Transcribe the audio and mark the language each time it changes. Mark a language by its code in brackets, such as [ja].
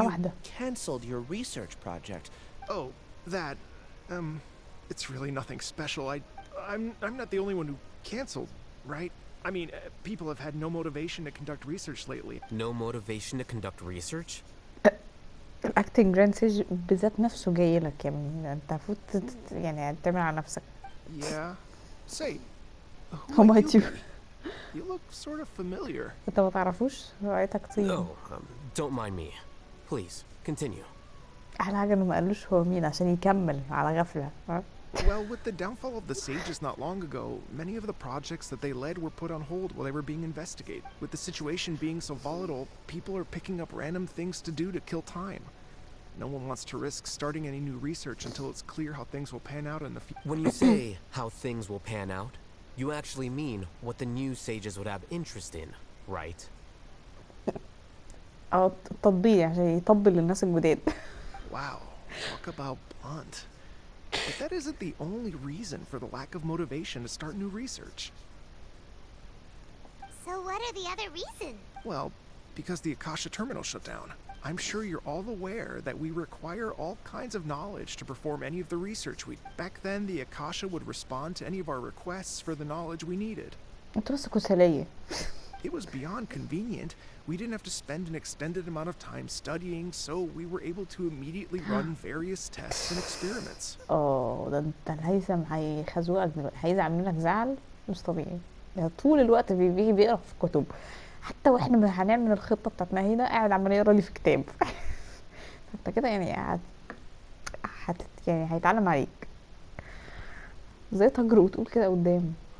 [en] you [ar] واحدة. [en] canceled your research project. Oh, that. It's really nothing special. I'm not the only one who canceled, right? I mean, people have had no motivation to conduct research lately. No motivation to conduct research? [ar] الاكتنج جراند سيج بالذات نفسه جاي لك يعني انت المفروض يعني تعمل على نفسك. [en] Yeah. Say, How about you? You look sort of familiar. [ar] انت ما تعرفوش؟ رأيتك طيب. [en] No, don't mind me. Please, continue. [ar] احلى حاجة انه ما قالوش هو مين عشان يكمل على غفلة. [en] Well, with the downfall of the Sages not long ago, many of the projects that they led were put on hold while they were being investigated. With the situation being so volatile, people are picking up random things to do to kill time. No one wants to risk starting any new research until it's clear how things will pan out in the future. When you say how things will pan out, you actually mean what the new Sages would have interest in, right? [ar] التطبيل عشان يطبل للناس الجداد. [en] Wow, talk about blunt. But that isn't the only reason for the lack of motivation to start new research. So what are the other reasons? Well, because the Akasha terminal shut down. I'm sure you're all aware that we require all kinds of knowledge to perform any of the research we... Back then, the Akasha would respond to any of our requests for the knowledge we needed. [ar] انتوا بس كسلية. [en] It was beyond convenient. We didn't have to spend an extended amount of time studying, so we were able to immediately run various tests and experiments. [ar] ده انت الهيثم هيخزوقك دلوقتي، هيزعل منك زعل مش طبيعي. ده طول الوقت بيجي بيقرا في كتب، حتى واحنا هنعمل الخطة بتاعت ماهيدا قاعد عمال يقرا لي في كتاب. فانت كده يعني قاعد يعني هيتعلم عليك. ازاي تجرؤ وتقول كده قدام؟